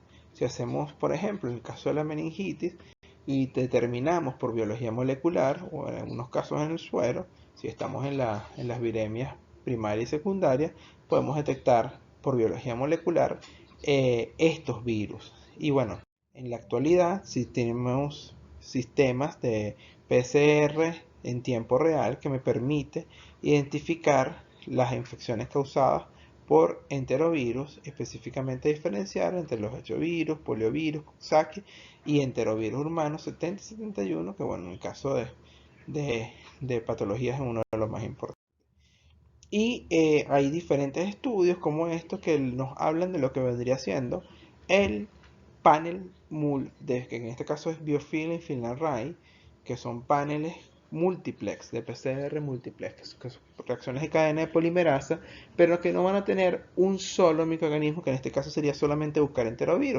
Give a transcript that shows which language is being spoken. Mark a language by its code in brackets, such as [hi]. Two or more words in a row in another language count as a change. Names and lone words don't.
[es] Si hacemos, por ejemplo, en el caso de la meningitis, y determinamos por biología molecular, o en algunos casos en el suero, si estamos en las viremias primaria y secundaria, podemos detectar por biología molecular estos virus. Y bueno, en la actualidad, si tenemos sistemas de PCR en tiempo real que me permite identificar las infecciones causadas por enterovirus, específicamente diferenciar entre los hechovirus, poliovirus, Coxsackie y enterovirus humanos 70 y 71, que bueno, en el caso de patologías es uno de los más importantes. Y hay diferentes estudios como estos que nos hablan de lo que vendría siendo el panel que en este caso es Biofilm y FilmArray, que son paneles multiplex, de PCR multiplex, que son reacciones de cadena de polimerasa, pero que no van a tener un solo microorganismo, que en este caso sería solamente buscar enterovirus.